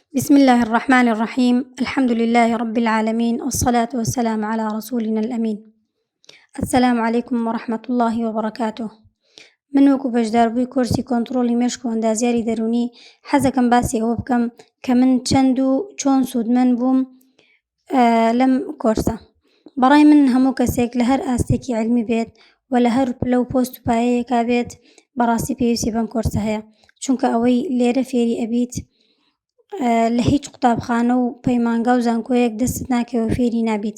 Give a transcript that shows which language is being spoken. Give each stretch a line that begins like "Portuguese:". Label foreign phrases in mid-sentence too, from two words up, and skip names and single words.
Arabic: بسم الله الرحمن الرحيم، الحمد لله رب العالمين، والصلاة والسلام على رسولنا الأمين. السلام عليكم ورحمة الله وبركاته.
Central Kurdish: من وەکو بەشداربووی کۆرسی کۆنتڕۆڵی مێشک و ئەندازیاری دەرونی حەزەکەم باسی ئەوە بکەم کە من چەند و چۆن سوودمەند بووم لەم کۆرسە. بەڕای من هەموو کەسێک لە هەر ئاستێکی علمی بێت و لە هەر پلە و پۆست و پایەیەکا بێت بەڕاستی پێویستی بەم کۆرسە هەیە، چونکە ئەوەی لێرە فێری ئەبیت لە هیچ قوتابخانە و پەیمانگا و زانکۆیەک دەستت ناکەوە فێری نابیت.